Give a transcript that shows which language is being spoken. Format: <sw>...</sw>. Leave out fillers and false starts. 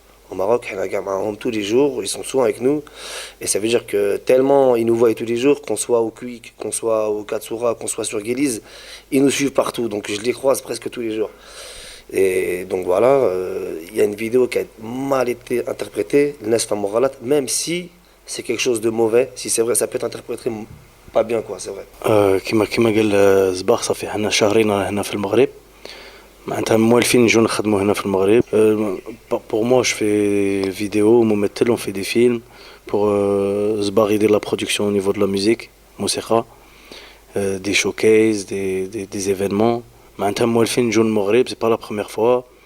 <fr>Au Maroc, il y a tous les jours, ils sont souvent avec nous. Et ça veut dire que tellement ils nous voient tous les jours, qu'on soit au Quick, qu'on soit au Katsoura, qu'on soit sur Guélise, ils nous suivent partout. Donc je les croise presque tous les jours. Et donc voilà, il y a une vidéo qui a mal été interprétée, Nesfa Moralat, même si c'est quelque chose de mauvais, si c'est vrai, ça peut être interprété pas bien, quoi, c'est vrai.</fr> <ar>كما قال صباح صافي حنا شهرين هنا في المغرب معناتها موالفين نجو نخدموا هنا في المغرب.</ar> <fr>Pour moi je fais vidéo</fr> <ar>ممثل</ar> <fr>on fait des films pour</fr> <ar>صباح يدير</ar> <fr>la production au niveau de la musique</fr> <ar>موسيقى</ar> <fr>des showcases des événements</fr> <ar>معناتها موالفين نجو المغرب</ar> <fr>c'est pas la première fois.</fr>